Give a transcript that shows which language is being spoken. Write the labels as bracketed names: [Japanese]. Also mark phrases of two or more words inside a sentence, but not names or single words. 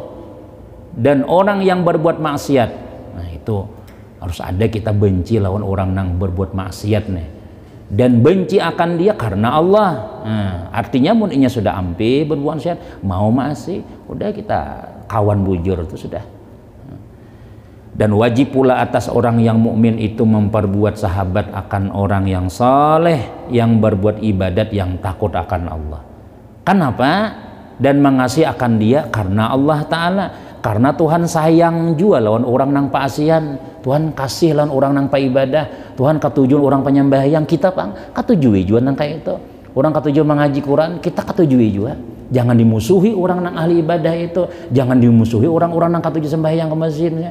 [Indonesian] Dan orang yang berbuat maksiat, nah itu harus ada kita benci lawan orang yang berbuat maksiat nih, dan benci akan dia karena Allah. [Banjar] Nah, artinya mun inya sudah ampe berbuat maksiat mau masih udah kita kawan bujur itu sudah. [Indonesian] Dan wajib pula atas orang yang mukmin itu memperbuat sahabat akan orang yang saleh, yang berbuat ibadat, yang takut akan Allah. Kenapa? Dan mengasihi akan dia karena Allah Ta'ala. [Banjar] Karena Tuhan sayang juga lawan orang nang paasian. Tuhan kasih lawan orang nang ibadah. Tuhan ketujuan orang penyembahyang. Kita pang ketujui juga nang kayak itu. Orang ketujuan mengaji Quran, kita ketujui juga. Jangan dimusuhi orang nang ahli ibadah itu. Jangan dimusuhi orang-orang nang ketujuan sembahyang ke masjidnya.